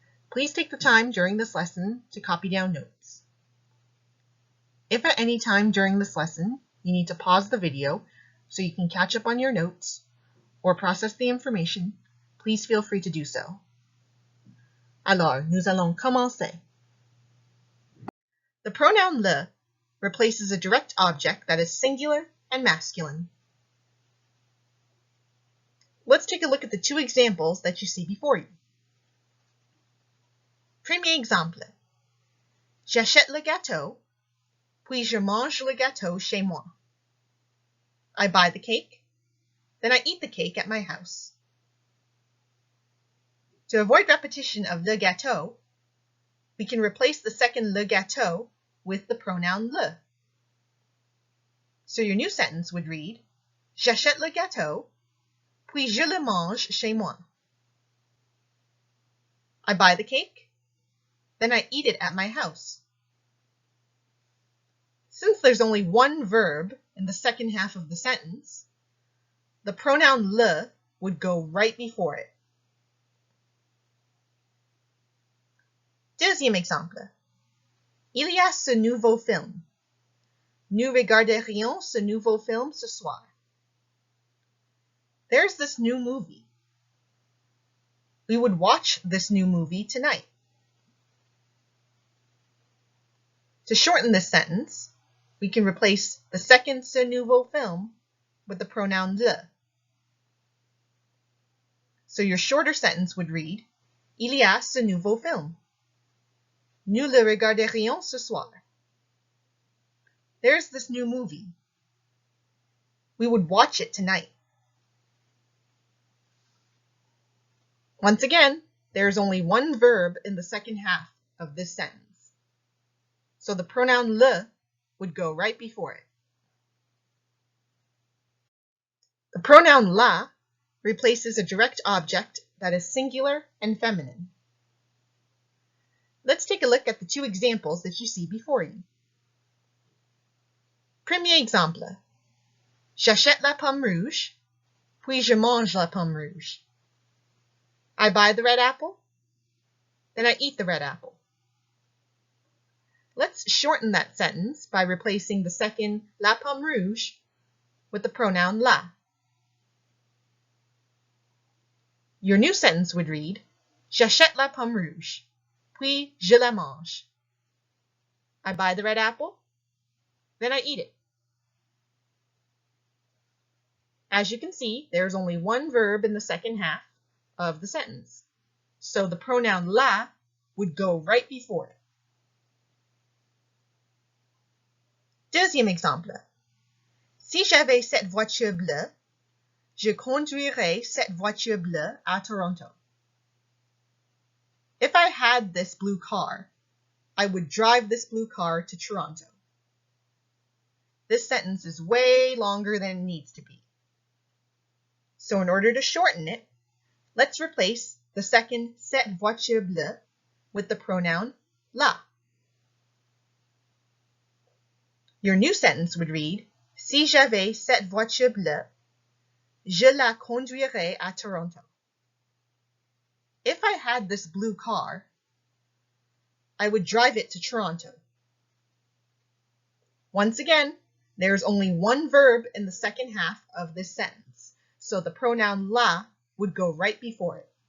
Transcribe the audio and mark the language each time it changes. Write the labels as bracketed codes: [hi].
[en] Please take the time during this lesson to copy down notes. If at any time during this lesson you need to pause the video so you can catch up on your notes or process the information, please feel free to do so. [fr] Alors, nous allons commencer. [en] The pronoun le replaces a direct object that is singular and masculine. Let's take a look at the two examples that you see before you. [fr] Premier exemple. J'achète le gâteau, puis je mange le gâteau chez moi. [en] I buy the cake, then I eat the cake at my house. To avoid repetition of le gâteau, we can replace the second le gâteau with the pronoun le. So your new sentence would read, [fr] J'achète le gâteau, puis je le mange chez moi. [en] I buy the cake, then I eat it at my house. Since there's only one verb in the second half of the sentence, the pronoun le would go right before it. [fr] Deuxième exemple. Il y a ce nouveau film. Nous regarderions ce nouveau film ce soir. [en] There's this new movie. We would watch this new movie tonight. To shorten this sentence, we can replace the second ce nouveau film with the pronoun le. So your shorter sentence would read, [fr] Il y a ce nouveau film. Nous le regarderions ce soir. [en] There's this new movie. We would watch it tonight. Once again, there is only one verb in the second half of this sentence. So the pronoun le would go right before it. The pronoun la replaces a direct object that is singular and feminine. Let's take a look at the two examples that you see before you. [fr] Premier exemple. J'achète la pomme rouge, puis je mange la pomme rouge. [en] I buy the red apple, then I eat the red apple. Let's shorten that sentence by replacing the second la pomme rouge with the pronoun la. Your new sentence would read, [fr] J'achète la pomme rouge, puis je la mange. [en] I buy the red apple, then I eat it. As you can see, there's only one verb in the second half of the sentence. So the pronoun la would go right before it. [fr] Deuxième exemple. Si j'avais cette voiture bleue, je conduirais cette voiture bleue à Toronto. [en] If I had this blue car, I would drive this blue car to Toronto. This sentence is way longer than it needs to be. So in order to shorten it, let's replace the second cette voiture bleue with the pronoun la. Your new sentence would read, [fr] Si j'avais cette voiture bleue, je la conduirais à Toronto. [en] If I had this blue car, I would drive it to Toronto. Once again, there's only one verb in the second half of this sentence, so the pronoun la would go right before it.